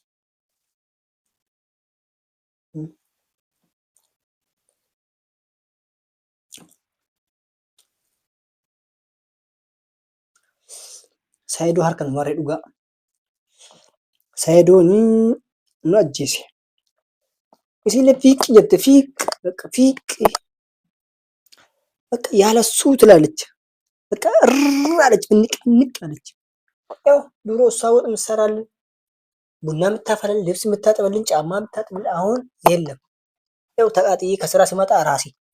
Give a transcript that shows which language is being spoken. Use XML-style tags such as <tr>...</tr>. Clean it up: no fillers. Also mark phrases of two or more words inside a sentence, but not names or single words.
<om>Saayidoo harka namarree dhugaa. Saayidoon nu ajjeese. Isinlee fiiqi jette, fiiqi</om> <am>በቃ ያለሱ ትላለች። በቃ አለች፣ ንቅ አለች። ያው ድሮ እሷ ወጥ የምትሰራልን፣ ቡና የምታፈላልን፣ ልብስ የምታጥብልን፣ ጫማ የምታጥብልን አሁን የለም። ያው ተቃጥዬ ከስራ ሲመጣ ራሴ</am>